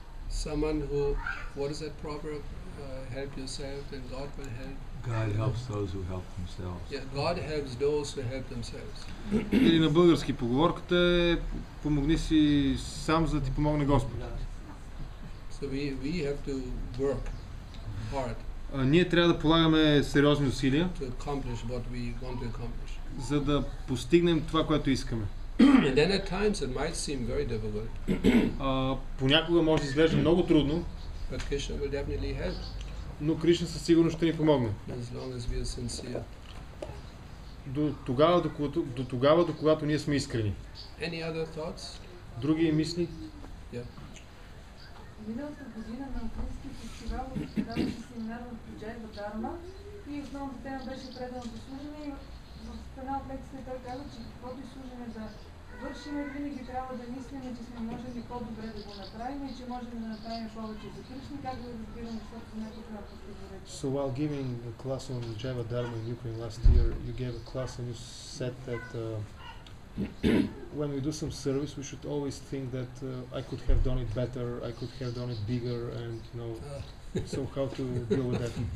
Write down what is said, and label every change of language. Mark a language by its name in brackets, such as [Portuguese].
[English] Someone who, what is that proverb? Help yourself and God will help. God helps those who help themselves. Yeah, God helps those who help themselves. [Bulgarian] Или на български поговорката е помогни си сам, за да ти помогне Господ. [English] So we have to work hard. [Bulgarian] Ние трябва да полагаме сериозни усилия, [English] To accomplish what we want to accomplish. [Bulgarian] за да постигнем това, което искаме. [English] And then at times it might seem very difficult, [Bulgarian] Понякога може да изглежда много трудно, [English] but Krishna will definitely help [Bulgarian] но Кришна със сигурност ще ни помогне. [English] as long as we are sincere. [Bulgarian] До тогава, до когато ние сме искрени. [English] Any other thoughts? [Bulgarian] Други мисли? Миналата година на Украински фестивал даваше семинар в Джайва Дарма и основната тема беше преданото служене и в една от лекциите той каза, че каквото и служене да вършим, винаги трябва да мислим, че сме можели по-добре да го направим и че можем да направим повече за Кришна, как да разбираме собственото противоречие. [English] So while giving a class on Jaiva Dharma in Ukraine last year, you gave a class and you said that when we do some service, we should always think that I could have done it better, I could have done it bigger, and so how to deal with that?